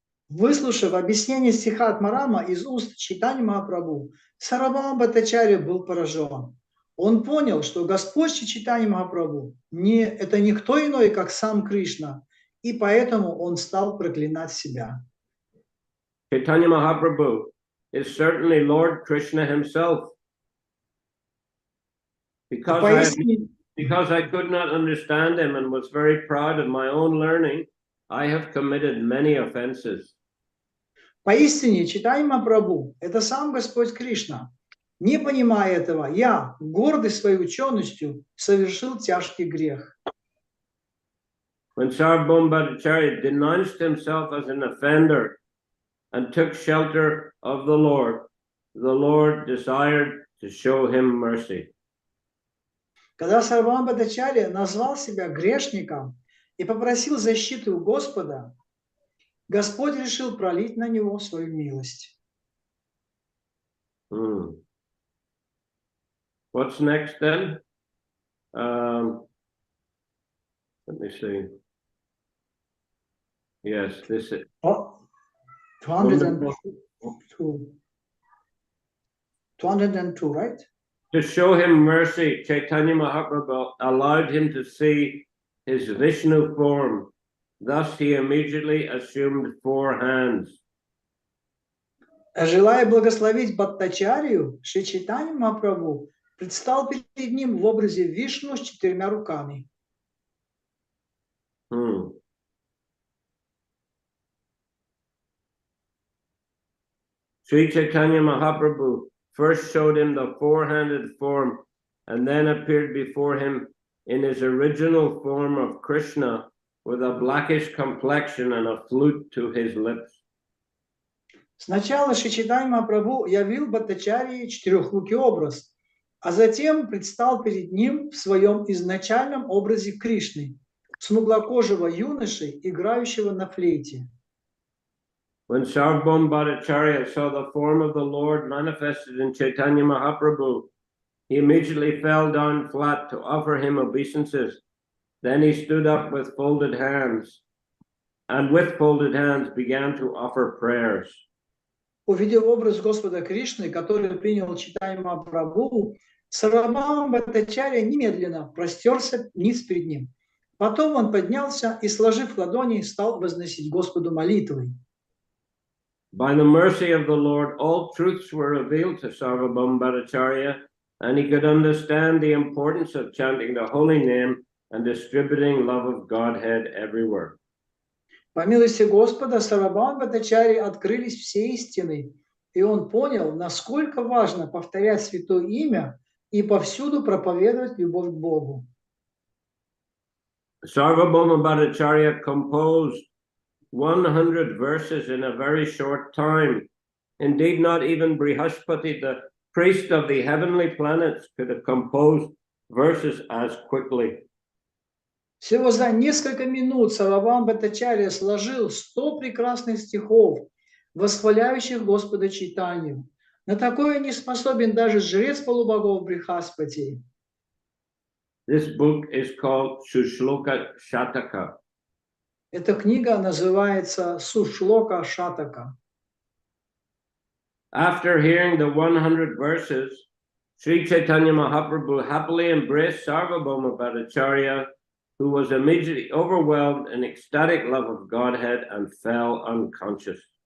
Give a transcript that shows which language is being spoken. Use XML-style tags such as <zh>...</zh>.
<ru>Выслушав объяснение стиха Атмарама из уст Чайтаньи Махапрабху, Сарвабхаума Бхаттачарья был поражен. Он понял, что Господь Чайтанья Махапрабху это никто иной, как сам Кришна, и поэтому он стал проклинать себя.</ru> <en>Chaitanya Mahaprabhu is certainly Lord Krishna himself. Because I could not understand him and was very proud of my own learning, I have committed many offenses.</en> <ru>Поистине, Чайтанья Махапрабху – это сам Господь Кришна. Не понимая этого, я, гордый своей ученостью, совершил тяжкий грех.</ru> <en>When Sarvabhauma Bhattacharya denounced himself as an offender and took shelter of the Lord desired to show him mercy.</en> <ru>Когда Сарвабхаума Бхаттачарья назвал себя грешником и попросил защиты у Господа, Господь решил пролить на него свою милость.</ru> <en>What's next then? Let me see. Yes, this is 202, right? to show him mercy. Chaitanya Mahaprabhu allowed him to see his Vishnu form. Thus he immediately assumed 4 hands.</en> <ru>Желая благословить Бхаттачарью, Шри Чайтанья Махапрабху предстал перед ним в образе Вишну с 4 руками.</ru> <en>Sri Chaitanya Mahaprabhu first showed him the 4-handed form and then appeared before him in his original form of Krishna with a blackish complexion and a flute to his lips.</en> <ru>Сначала Шри Чайтанья Махапрабху явил Бхаттачарье 4-рукий образ, а затем предстал перед ним в своем изначальном образе Кришны, смуглокожего юноши, играющего на флейте.</ru> <en>When Sarvabhauma Bhattacharya saw the form of the Lord manifested in Chaitanya Mahaprabhu, he immediately fell down flat to offer him obeisances. Then he stood up with folded hands, and with folded hands began to offer prayers.</en> <ru>Увидев образ Господа Кришны, который принял Чайтанья Махапрабху, Сарвабхаума Бхаттачарья немедленно простерся ниц перед ним. Потом он поднялся и, сложив ладони, стал возносить Господу молитвы.</ru> <en>By the mercy of the Lord, all truths were revealed to Sarvabhauma Bhattacharya, and he could understand the importance of chanting the holy name and distributing love of Godhead everywhere.</en> <ru>По милости Господа, Сарвабхаума Бхаттачарье открылись все истины, и он понял, насколько важно повторять святое имя и повсюду проповедовать любовь к Богу.</ru> <en>Sarvabhauma Bhattacharya composed 100 verses in a very short time. Indeed, not even Brihaspati, the priest of the heavenly planets, could have composed verses as quickly.</en> <ru>Всего за несколько минут Сарвабхаума Бхаттачарья сложил 100 прекрасных стихов, восхваляющих Господа Чайтанью. На такое не способен даже жрец полубогов Брихаспати.</ru> <en>This book is called Sushloka Shataka.</en> <ru>Эта книга называется Сушлока Шатака.</ru> <en>After hearing the 100 verses, Sri Chaitanya Mahaprabhu happily embraced Sarvabhauma Bhattacharya, who was immediately overwhelmed in ecstatic love of Godhead and fell unconscious.</en>